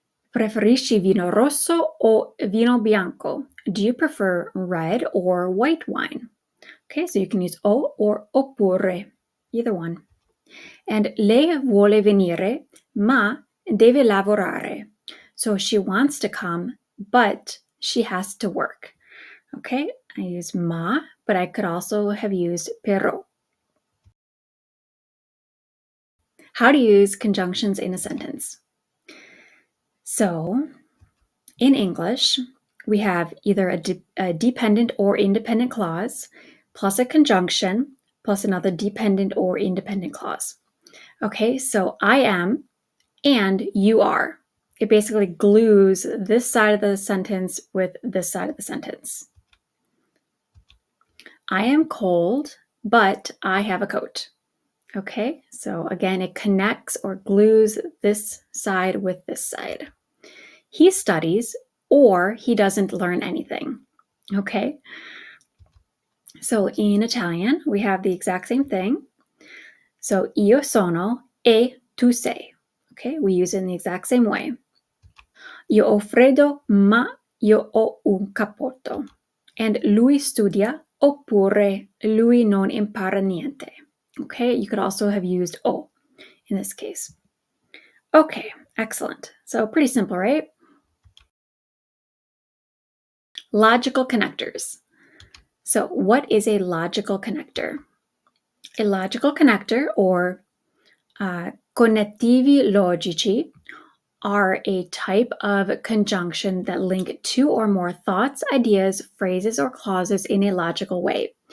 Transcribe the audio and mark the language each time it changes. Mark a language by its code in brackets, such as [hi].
[it] Preferisci vino rosso o vino bianco? [en] Do you prefer red or white wine? Okay, so you can use o or oppure, either one. [it] And lei vuole venire, ma deve lavorare. [en] So she wants to come, but she has to work. Okay, I use ma, but I could also have used però. How to use conjunctions in a sentence. So, in English, we have either a dependent or independent clause, plus a conjunction, plus another dependent or independent clause. Okay, so I am and you are. It basically glues this side of the sentence with this side of the sentence. I am cold, but I have a coat. Okay, so again, it connects or glues this side with this side. He studies or he doesn't learn anything. Okay, so in Italian, we have the exact same thing. So [it] io sono e tu sei. [en] Okay, we use it in the exact same way. [it] Io ho freddo, ma io ho un cappotto. And lui studia oppure lui non impara niente. [en] Okay, you could also have used o in this case. Okay, excellent. So pretty simple, right? Logical connectors. So what is a logical connector? A logical connector, or connettivi logici, are a type of conjunction that link two or more thoughts, ideas, phrases, or clauses in a logical way.